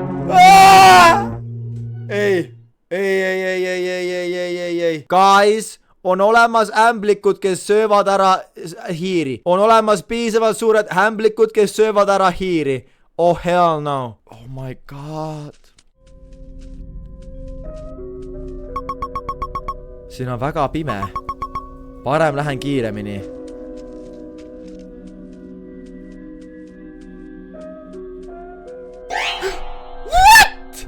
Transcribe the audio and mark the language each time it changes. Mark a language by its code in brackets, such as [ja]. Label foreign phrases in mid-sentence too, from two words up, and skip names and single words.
[et] Ei. Guys, on olemas ämblikud, kes söövad ära hiiri. On olemas piisavalt suured ämblikud, kes söövad ära hiiri. [en] Oh hell no. Oh my god. [et] Siin on väga pime. Parem lähen kiiremini. What?